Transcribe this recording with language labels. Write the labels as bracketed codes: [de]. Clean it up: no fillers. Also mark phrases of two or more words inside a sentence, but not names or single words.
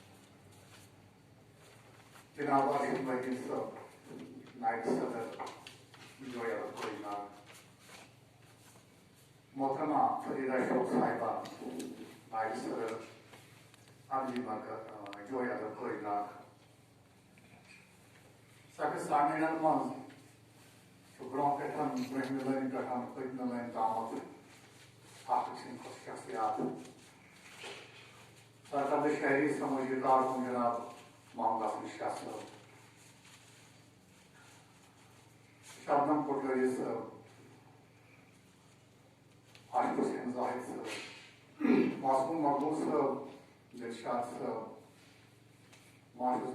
[ks] جناب عاصف مہدی صاحب نائب صدر جویا کوئی ناگ محترمہ فریدہ شوق صاحبہ نائب صدر عملی مرکز جویا کوئی ناگ سکس سامعین من برو پہ برہم لین پہ پتم لین تام شخصیات سرکرد شہری سماجی کارکن جناب محمد حسن شاہ صاحب شبنم پٹوری صاحب عاشق حسین زاہد صاحب معصوم مقبول صاحب دلشاد صاحب معزز